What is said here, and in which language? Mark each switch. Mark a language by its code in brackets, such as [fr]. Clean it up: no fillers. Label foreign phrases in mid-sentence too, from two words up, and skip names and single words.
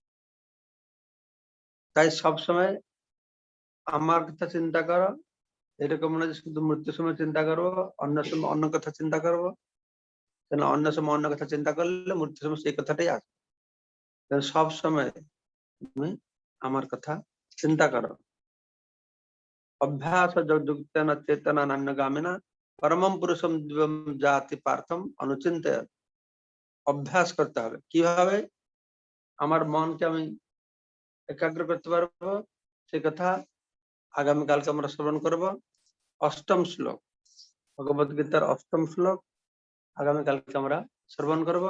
[bn] তাই সব সময় আমার কথা চিন্তা করো, এরকম না যে শুধু মৃত্যুর সময় চিন্তা করবো, অন্য সময় অন্য কথা চিন্তা করবো। কেন অন্য সময় অন্য কথা চিন্তা করলে মৃত্যুর সময় সেই কথাটাই আসবে। সব সময় তুমি আমার কথা চিন্তা করো। [sa] অভ্যাস যুক্তেন চেতনা নান্যগামিনা পরমম পুরুষম দিব্যম জাতি পার্থম অনুচিন্তে। [bn] অভ্যাস করতে হবে কিভাবে আমার মনকে আমি একাগ্র করতে পারবো সে কথা আগামীকালকে আমরা শ্রবণ করব। অষ্টম শ্লোক, ভগবদ গীতার অষ্টম শ্লোক আগামীকালকে আমরা শ্রবণ করব।